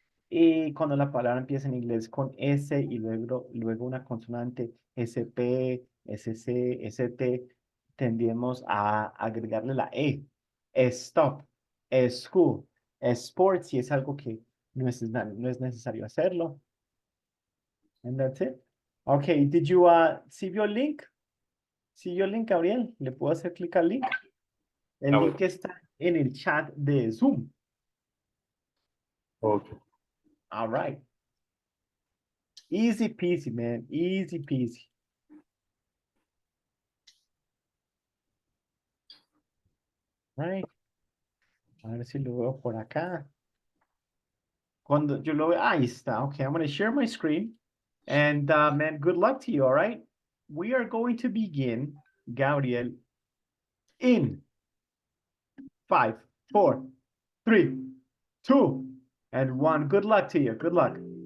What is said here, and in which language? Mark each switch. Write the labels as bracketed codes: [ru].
[es] Y cuando la palabra empieza en inglés con S y luego una consonante SP, SC, ST, tendemos a agregarle la E. [en] Stop, school, sports, [es] si es algo que no es necesario hacerlo. [en] And that's it. Okay, did you see your link? ¿Sí your link, Gabriel? [es] ¿Le puedo hacer clic al link? El link está en el chat de Zoom. [en] Okay. All right. Easy peasy, man. Easy peasy. [es] Right. A ver si lo veo por acá. Cuando yo lo veo, ahí está. [en] Okay, I'm going to share my screen. And man, good luck to you, all right? We are going to begin, Gabriel, in 5, 4, 3, 2, and 1. Good luck to you. Good luck.